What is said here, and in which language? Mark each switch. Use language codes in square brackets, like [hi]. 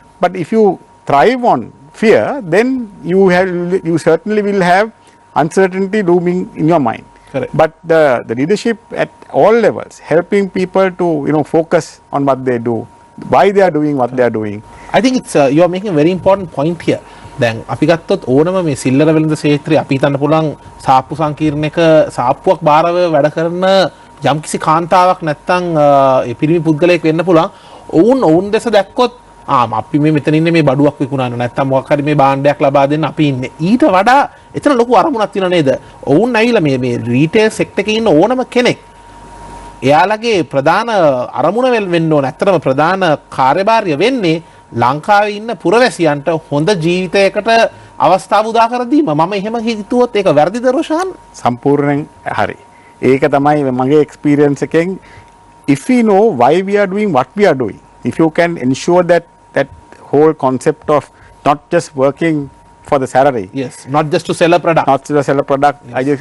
[en] But if you thrive on fear, then you certainly will have uncertainty looming in your mind. Correct. But the leadership at all levels, helping people to focus on what they do, why they are doing what they are doing. I think it's you are making a very important point here. [si] දැන් අපි ගත්තොත් ඕනම මේ සිල්ලර වෙළඳ ක්ෂේත්‍රයේ අපි හිතන්න පුළුවන් සාප්පු සංකීර්ණයක සාප්පුවක් බාරව වැඩ කරන යම්කිසි කාන්තාවක් නැත්තම් ඒ පිරිමි පුද්ගලයෙක් වෙන්න පුළුවන්. ඔවුන් දෙස දැක්කොත් අපි මේ මෙතන ඉන්නේ මේ බඩුවක් විකුණන්න නැත්තම් මොකක් හරි මේ භාණ්ඩයක් ලබා දෙන්න අපි ඉන්නේ. ඊට වඩා එතන ලොකු අරමුණක් තියෙනව නේද? ඔවුන් ඇවිල්ලා මේ රීටේල් සෙක්ටර් එකේ ඉන්න ඕනම කෙනෙක් එයාලගේ ප්‍රධාන අරමුණ වෙන්න ඕන. ඇත්තටම ප්‍රධාන කාර්යභාරය වෙන්නේ ලංකාවේ ඉන්න පුරවැසියන්ට හොඳ ජීවිතයකට අවස්ථාව උදා කර දීම. මම එහෙම හිතුවොත් ඒක වැරදිද රොෂාන්? සම්පූර්ණයෙන් හරි. ඒක තමයි මගේ එක්ස්පීරියන්ස් එකෙන් [en] if we know why we are doing what we are doing, if you can ensure that whole concept of not just working for the salary. Yes, not just to sell a product. Not to sell a product. Yes.